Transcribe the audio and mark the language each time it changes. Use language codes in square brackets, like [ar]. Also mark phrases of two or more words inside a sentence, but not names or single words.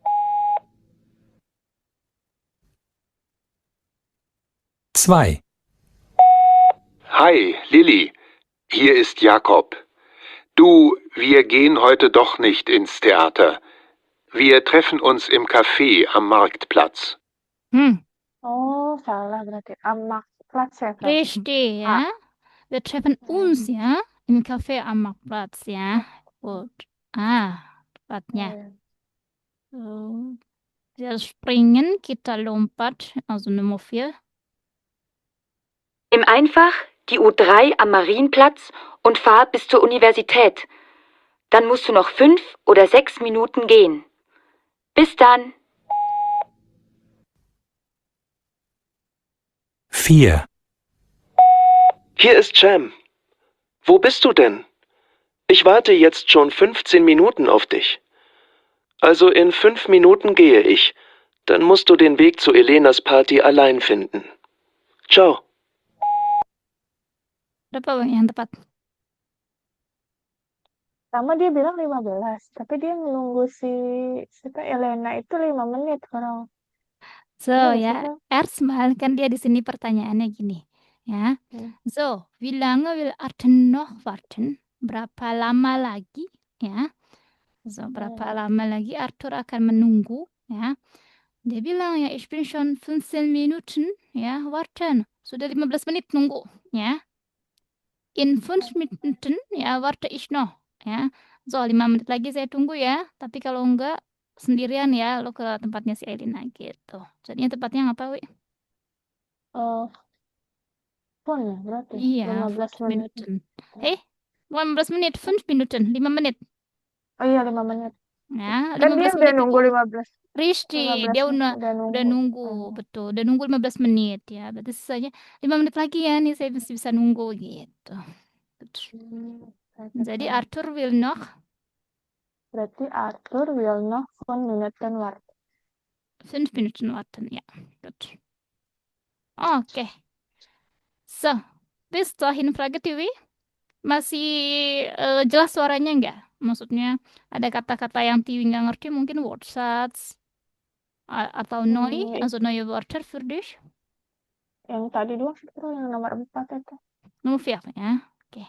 [de] Zwei. Hi, Lilly. Hier ist Jakob. Du, wir gehen heute doch nicht ins Theater. Wir treffen uns im Café am Marktplatz. [id] Oh, salah berarti. Am Marktplatz ya, berarti. [de] Richtig, ja. Wir treffen uns, ja, im Café am Marktplatz, ja. [id] Gut. Tepatnya. So. [de] Wir springen, [id] kita lompat, [de] also Nummer 4. Nimm einfach die U3 am Marienplatz und fahr bis zur Universität. Dann musst du noch 5 oder 6 Minuten gehen. Bis dann. 4. Hier ist Cem. Wo bist du denn? Ich warte jetzt schon 15 Minuten auf dich. Also in 5 Minuten gehe ich. Dann musst du den Weg zu Elenas Party allein finden. Ciao. [id] Berapa Bang yang tepat? Pertama dia bilang 15, tapi dia menunggu si Elena itu 5 menit kalau. So, Iya, ya. betul. Erstmal kan dia di sini pertanyaannya gini, ya. [de] So, wie lange will Arthur noch warten? [id] Berapa lama lagi, ya? So, berapa lama lagi Arthur akan menunggu, ya? Dia bilang ya, [de] ich bin schon 15 Minuten, ya, warten. [id] Sudah 15 menit nunggu, ya. [de] In 5 Minuten, ya, warte ich noch, [id] ya. So, 5 menit lagi saya tunggu ya. Tapi kalau enggak, sendirian ya, lo ke tempatnya si Elina gitu. Jadinya tempatnya apa, Wi? Pun ya, berarti Iya, 15 5 menit. Minuten. 15 menit, 5 Minuten, 5 menit. Oh iya, 5 menit. Ya, Kan dia 15 udah menit nunggu itu. 15. Richtig, 15 dia menit udah nunggu, betul. Udah nunggu 15 menit ya. Berarti sisanya 5 menit lagi ya nih saya masih bisa nunggu gitu. [de] Jadi Arthur will noch. Berarti Arthur will noch 5 Minuten warten. 5 Minuten warten, ya. Gut. Oke. So, bis dahin Frage Tiwi. [id] Masih jelas suaranya nggak? Maksudnya ada kata-kata yang Tiwi nggak ngerti, mungkin Wortsatz atau neu, [de] also neue Wörter für dich. [id] Yang tadi doang sih, yang nomor 4 itu. Nomor 4 ya. Oke.